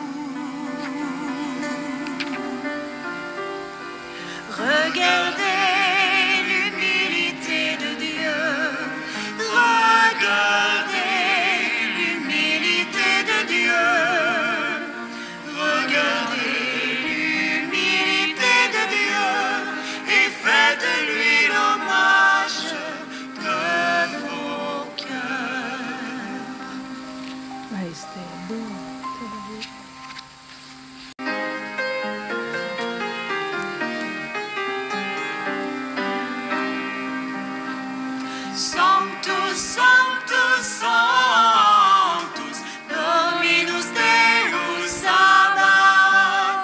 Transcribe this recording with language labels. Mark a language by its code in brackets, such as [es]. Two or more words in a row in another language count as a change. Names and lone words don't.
[fr] Regardez l'humilité de Dieu, regardez l'humilité de Dieu, regardez l'humilité de Dieu et faites-lui l'hommage de vos cœurs. [it] Questo è buono. [la] Sanctus, Sanctus, Sanctus, Dominus Deus Sabaoth.